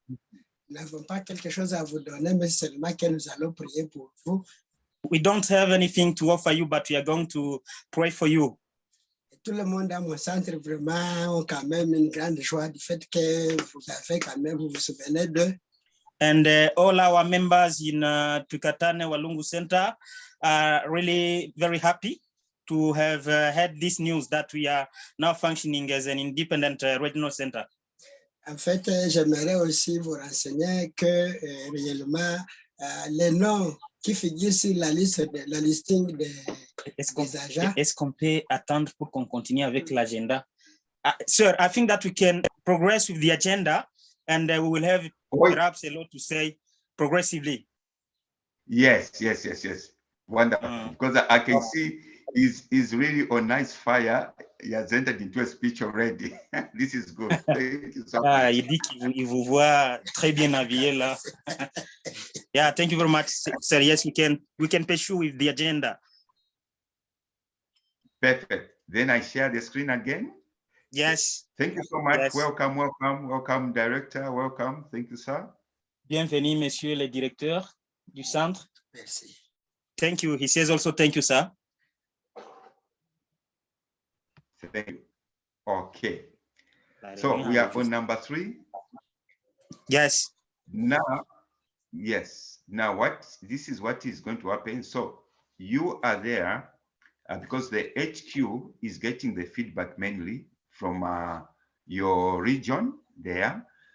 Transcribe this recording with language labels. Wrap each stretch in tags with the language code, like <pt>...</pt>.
<fr>Nous n'avons pas quelque chose à vous donner, mais seulement que nous allons prier pour vous.</fr> <en>We don't have anything to offer you, but we are going to pray for you.</en> <fr>Tout le monde à mon centre vraiment ont quand même une grande joie du fait que vous avez quand même, vous vous souvenez d'eux.</fr> <en>And all our members in Twikatane Walungu Center are really very happy to have had this news that we are now functioning as an independent regional center.</en> <fr>En fait, j'aimerais aussi vous renseigner que réellement les noms qui figurent sur la listing des agents. Est-ce qu'on peut attendre pour qu'on continue avec l'agenda?</fr> <en>Sir, I think that we can progress with the agenda, and we will have perhaps a lot to say progressively. Yes. Wonderful. Because I can see he's really on nice fire. He has entered into a speech already. This is good. Thank you so much.</en> <fr>Il dit qu'il vous voit très bien habillé là.</fr> <en>Yeah, thank you very much, sir. Yes, we can pursue with the agenda. Perfect. Then I share the screen again. Yes. Thank you so much. Yes. Welcome, welcome, welcome, Director. Welcome. Thank you, sir.</en> <fr>Bienvenue, Monsieur le Directeur du Centre. Merci.</fr> <en>Thank you. He says also thank you, sir. Thank you. Okay. So we are on number 3. Yes. Now, yes. Now, this is what is going to happen. So you are there because the HQ is getting the feedback mainly from your region there.</en>